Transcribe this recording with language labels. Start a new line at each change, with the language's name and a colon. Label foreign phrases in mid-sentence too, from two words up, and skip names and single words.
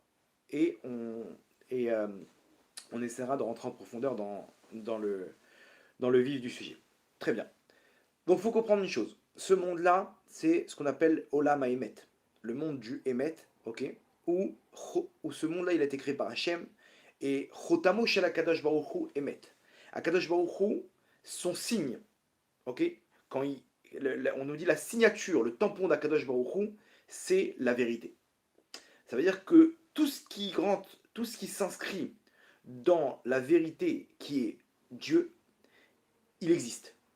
French: Et et, euh, on essaiera de rentrer en profondeur dans le vif du sujet. Très bien. Donc il faut comprendre une chose. Ce monde-là, c'est ce qu'on appelle
Hebrew: עולם האמת,
French: le monde du Emet, ok, où ce monde-là, il a été créé par Hachem, et
Hebrew: חותמו של הקדוש ברוך הוא אמת.
French: Akadosh Baruch Hu, son signe, ok, quand on nous dit la signature, le tampon d'Akadosh Baruch Hu, c'est la vérité. Ça veut dire que tout ce qui s'inscrit dans la vérité qui est Dieu, il existe.